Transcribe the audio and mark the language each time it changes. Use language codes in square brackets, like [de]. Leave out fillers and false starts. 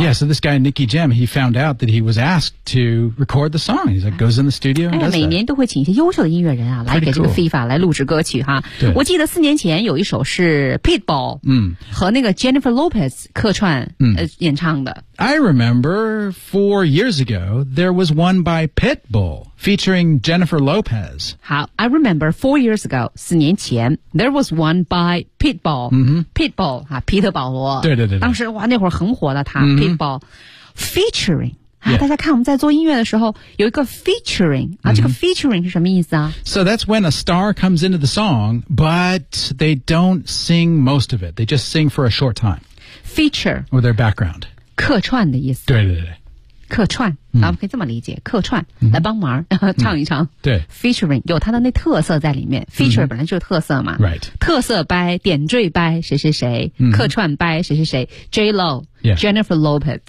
[en] Yeah, so this guy, Nicky Jam, he found out that he was asked to record the song. He's like, goes in the studio and does that. [zh] 每年都会请一些优秀的音乐人啊来给这个 FIFA 来录制歌曲哈。对。我记得四年前有一首是 Pitbull 和那个 Jennifer Lopez 客串演唱的。 [en] I remember 4 years ago, there was one by Pitbull featuring Jennifer Lopez. 好 I remember 4 years ago, [zh] 四年前 [en] there was one by Pitbull.、Pitbull, 啊皮特保罗。 [zh] 对对对对。当时哇那会儿很火的他、Pitbull, featuring. [en] Yeah. [zh] 大家看我们在做音乐的时候有一个 featuring、这个 featuring 是什么意思啊 [en] So that's when a star comes into the song But they don't sing most of it They just sing for a short time Feature Or their background [zh] 客串的意思对对对客串、我们可以这么理解客串、来帮忙唱一唱、对 Featuring 有它的那特色在里面 Feature 本来就是特色嘛、 [en] Right [zh] 特色 by 点缀 by 谁谁谁、客串 by 谁谁谁 J-Lo、 [en] Yeah. Jennifer Lopez